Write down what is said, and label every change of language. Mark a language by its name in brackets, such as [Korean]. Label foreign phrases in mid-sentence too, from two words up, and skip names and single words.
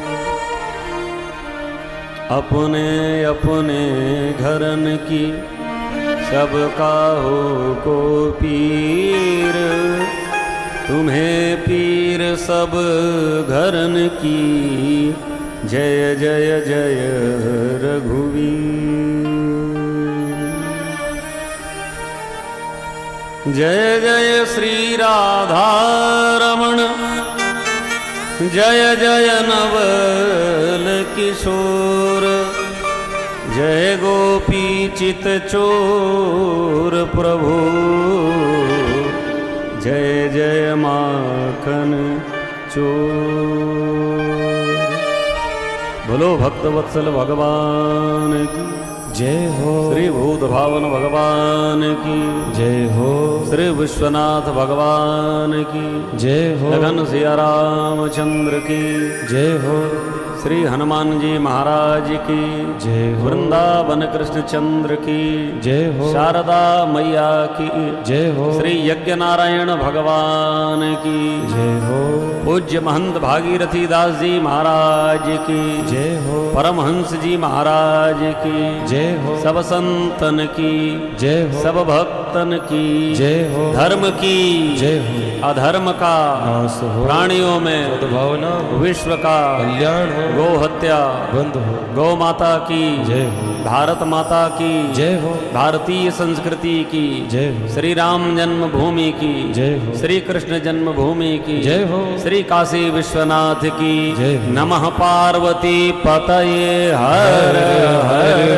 [Hindi] अपने अपने घरन की सबका हो को पीर तुम्हें पीर सब घरन की जय जय जय रघुवीर जय जय श्री राधा रमण जय जय नवल किशोर जय गोपी चित चोर प्रभु जय जय माखन चोर बोलो भक्तवत्सल भगवान की जय हो। श्री भूत भावन भगवान की जय हो। श्री विश्वनाथ भगवान की जय हो। लगन सिया रामचंद्र की जय हो। श्री हनुमान जी महाराज की जय हो। वृंदावन कृष्ण चंद्र की जय हो। शारदा मैया की जय हो। श्री यज्ञ नारायण भगवान की जय हो। पूज्य महंत भागीरथी दास जी महाराज की जय हो। परमहंस जी महाराज की जय हो। सब संतन की जय हो। सब भक्तन की जय हो। धर्म की जय हो। अधर्म का नाश हो। प्राणियों में सद्भावना हो। विश्व का कल्याण हो। गो हत्या बंद हो। गौ माता की जय हो। भारत माता की जय हो। भारतीय संस्कृति की जय हो। श्री राम जन्मभूमि की जय हो। श्री कृष्ण जन्मभूमि की जय हो। श्री काशी विश्वनाथ की जय हो। [Sanskrit] नमः पार्वती पतये हर हर